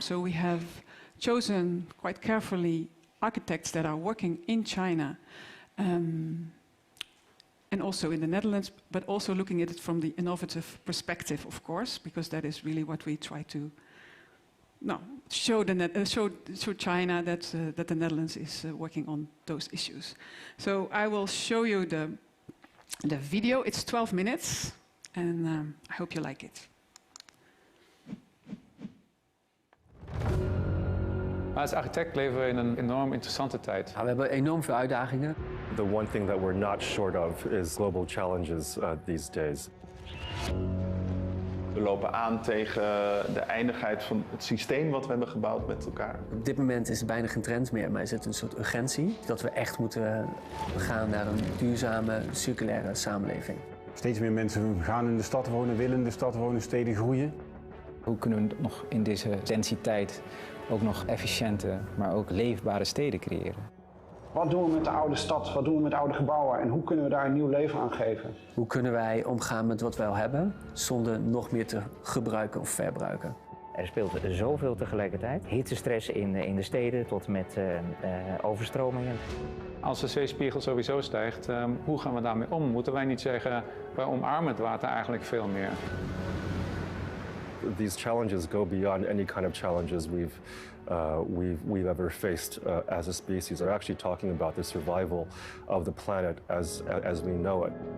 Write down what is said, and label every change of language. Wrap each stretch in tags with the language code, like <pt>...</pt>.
<en>So we have chosen quite carefully architects that are working in China, and also in the Netherlands, but also looking at it from the innovative perspective, of course, because that is really what we try to show China that the Netherlands is working on those issues. So I will show you the video. It's 12 minutes, and I hope you like it.</en> <nl>Als architect leven we in een enorm interessante tijd. We hebben enorm veel uitdagingen.</nl> <en>The one thing that we're not short of is global challenges these days.</en> <nl>We lopen aan tegen de eindigheid van het systeem wat we hebben gebouwd met elkaar. Op dit moment is er bijna geen trend meer, maar is het een soort urgentie dat we echt moeten gaan naar een duurzame, circulaire samenleving. Steeds meer mensen gaan in de stad wonen, willen in de stad wonen, steden groeien. Hoe kunnen we nog in deze densiteit ook nog efficiënte, maar ook leefbare steden creëren? Wat doen we met de oude stad? Wat doen we met oude gebouwen? En hoe kunnen we daar een nieuw leven aan geven? Hoe kunnen wij omgaan met wat we al hebben, zonder nog meer te gebruiken of verbruiken? Er speelt zoveel tegelijkertijd. Hittestress in de steden tot met overstromingen. Als de zeespiegel sowieso stijgt, hoe gaan we daarmee om? Moeten wij niet zeggen, wij omarmen het water eigenlijk veel meer?</nl> <en>These challenges go beyond any kind of challenges we've ever faced as a species. They're actually talking about the survival of the planet as we know it.</en>